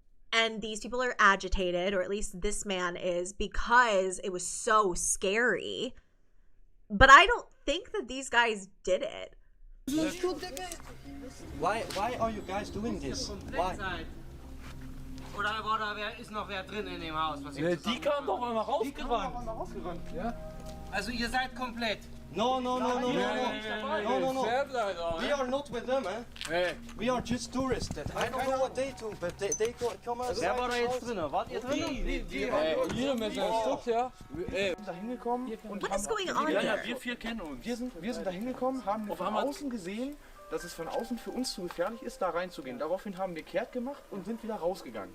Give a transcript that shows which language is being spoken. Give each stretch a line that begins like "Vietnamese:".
English: And these people are agitated, or at least this man is, because it was so scary. But I don't think that these guys did it. Why are you guys doing this? Why?
German: Oder ist noch wer drin in dem Haus? Die kamen doch mal rausgerannt. Ja. Also ihr seid komplett.
English: No. We are not with them, eh? Hey. We are just tourists. I don't know what they do, but they come outside.
German: Wer war da jetzt drin? Wart ihr drin? Hier mit seinem Stock, ja. Da hingekommen und
English: What is going on here?
German: wir 4 kennen uns. Wir sind da hingekommen, haben von außen gesehen, dass es von außen für uns zu gefährlich ist, da reinzugehen. Daraufhin haben wir kehrt gemacht und sind wieder rausgegangen.